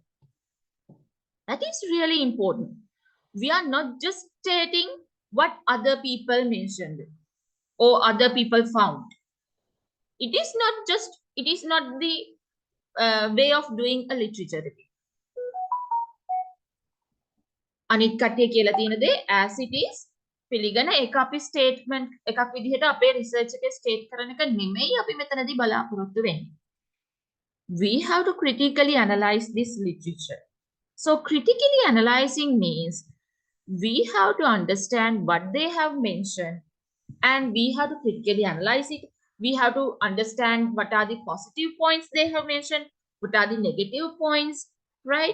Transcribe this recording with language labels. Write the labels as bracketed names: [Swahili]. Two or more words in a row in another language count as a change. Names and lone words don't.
[English] That is really important. We are not just stating what other people mentioned or other people found. It is not the way of doing a literature review. [Sinhala] අනිත් කට්ටිය කියලා තියෙන දේ [English] as it is [Sinhala] පිළිගන ඒක අපි ස්ටේට්මන්ට් එකක් විදිහට අපේ රිසර්ච් එකේ ස්ටේට් කරන එක නෙමෙයි අපි මෙතනදී බලාපොරොත්තු වෙන්නේ. [English] We have to critically analyze this literature. So critically analyzing means we have to understand what they have mentioned and we have to critically analyze it. We have to understand what are the positive points they have mentioned, what are the negative points, right?